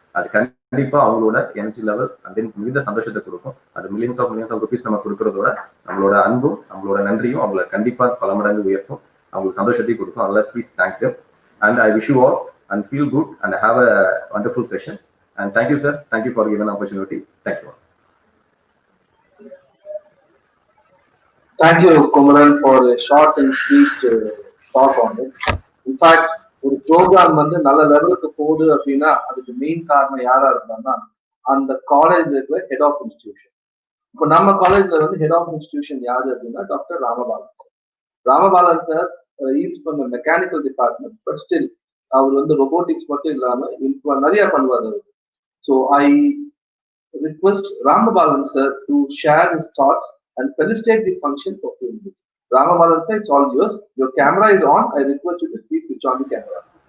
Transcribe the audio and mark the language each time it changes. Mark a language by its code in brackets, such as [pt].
[ta] அது கண்டிப்பா அவங்களோட எனர்ஜி லெவல் அண்ட் தென் மிகுந்த சந்தோஷத்தை கொடுக்கும். அது மில்லியன்ஸ் ஆஃப் ருபீஸ் நம்ம கொடுக்கறதோட நம்மளோட அன்பும் நம்மளோட நன்றியும் அவங்களை கண்டிப்பா பல மடங்கு உயர்த்தும், அவங்களுக்கு சந்தோஷத்தையும் கொடுக்கும். [en] அதனால please thank them and I wish you all and feel good and have a wonderful session. And thank you, sir. Thank you for giving an opportunity. Thank you. Thank you, Kumaran, for a short and sweet talk on it. [ta] In fact, ஒரு program வந்து நல்ல லெவலுக்கு போகுது அப்படின்னா அதுக்கு main காரணம் யாரா இருந்தாங்கன்னா அந்த காலேஜ் இருக்கிற ஹெட் ஆஃப் இன்ஸ்டிடியூஷன். இப்போ நம்ம காலேஜ்ல வந்து ஹெட் ஆஃப் இன்ஸ்டிடியூஷன் யாரு அப்படின்னா doctor ராமபாலன் sir. ராமபாலன் sir is from mechanical department, but still அவர் வந்து ரொபோட்டிக்ஸ் மட்டும் இல்லாம நிறைய பண்ணுவார் அவர். [en] So I request Ramabalan sir to share his thoughts and felicitate the function for 2 minutes. Ramabalan sir, it's all yours. Your camera is on. I request you to please switch on the camera.